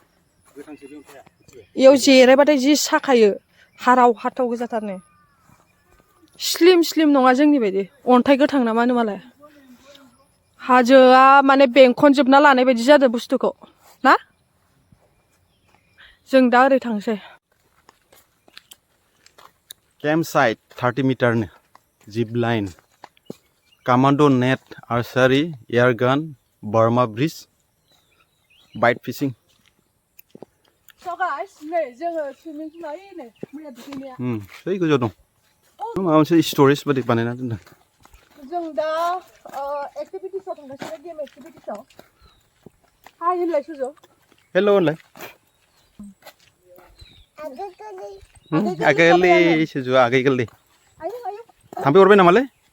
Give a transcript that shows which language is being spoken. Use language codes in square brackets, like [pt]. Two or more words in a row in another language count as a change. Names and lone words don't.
[brx] इयाव जिरायबाथाय जि साखायो हाराव हाथाव गोजाथारनो स्लिम स्लिम नङा जोंनि बायदि अन्थाइ गोथां ना मा होनो मालाय हाजोआ माने बेंखनजोबना लानाय बायदि जादों बुस्थुखौ ना जों दा ओरै थांसै [en] Campsite 30 meter zip line commando net archery air gun Burma bridge bite fishing So guys [brx] नै जोङो सुइमिं पुलाव नै मैया दुगैनाया बै गोजौ दं माबा मोनसे स्टरेज बायदि बानायना दोनदों जों दा एक्टिभिटिसआव थांगासिनो गेम एक्टिभिटिसआव हाय होनलाय सुजु हेल' होनलाय आगै गोरलै सुजुआ आगै गोरलै थांफैहरबाय नामालै